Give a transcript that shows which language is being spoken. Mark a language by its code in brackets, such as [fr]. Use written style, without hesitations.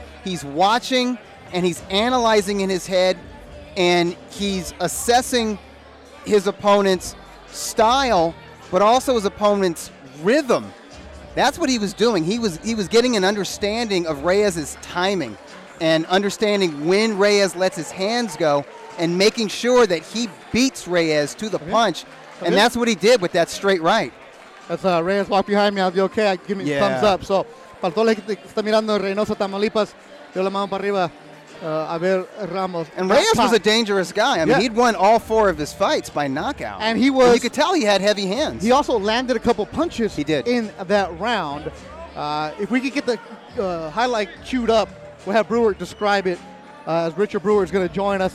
[en] He's watching and he's analyzing in his head, and he's assessing his opponent's style, but also his opponent's rhythm. That's what he was doing. He was getting an understanding of Reyes' timing. and understanding when Reyes lets his hands go and making sure that he beats Reyes to the punch. And that's what he did with that straight right. That's Reyes walk behind me. I'll be okay. Give me thumbs up. [es] So, para todos los que están mirando en Reynosa, Tamaulipas, yo la mano para arriba. [en] Abel Ramos. And Reyes was a dangerous guy. I mean, he'd won all 4 of his fights by knockout. And he was. You could tell he had heavy hands. He also landed a couple punches. He did. In that round. If we could get the highlight queued up, we'll have Brewer describe it as Richard Brewer is going to join us.